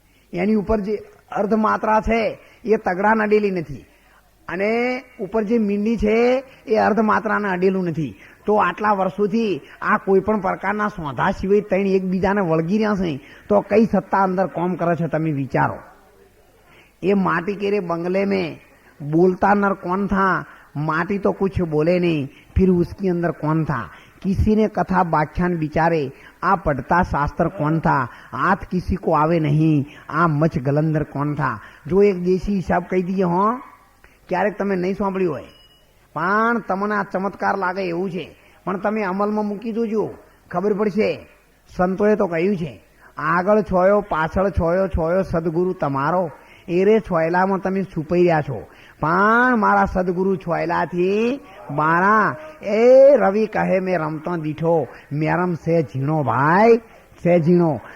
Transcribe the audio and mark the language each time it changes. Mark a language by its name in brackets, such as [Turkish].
[Gujarati] એની ઉપર જે અર્ધમાત્રા છે એ તગડા અડેલી નથી, અને ઉપર જે મીંડી છે એ અર્ધમાત્રાને અડેલું નથી. તો આટલા વર્ષોથી આ કોઈ પણ પ્રકારના સોંધા સિવાય 3 એકબીજાને વળગી રહ્યા છે તો કઈ સત્તા અંદર કોમ કરે છે તમે વિચારો. એ માટી કેરે બંગલે [Hindi] में बोलता नर कौन था, माटी तो कुछ बोले नहीं, फिर उसके अंदर कौन था. किसी ने कथा व्याख्यान विचारे, आ पढ़ता शास्त्र कौन था, हाथ किसी को आवे नहीं, आ मच गलंदर कौन था. जो एक देशी हिसाब [Gujarati] કહી દઈએ હો, ક્યારેક તમે નહીં સાંભળ્યું હોય પણ તમને આ ચમત્કાર લાગે એવું છે. પણ તમે અમલમાં મૂકી જોજો, ખબર પડશે. સંતોએ તો કહ્યું છે આગળ છોયો પાછળ છોયો છોયો સદગુરુ તમારો. એરે છોયલામાં તમે છુપાઈ રહ્યા છો, પણ મારા સદગુરુ છોયલાથી મારા એ રવિ કહે મેં રમતો દીઠો મેરમ સે ઝીણો ભાઈ સે ઝીણો.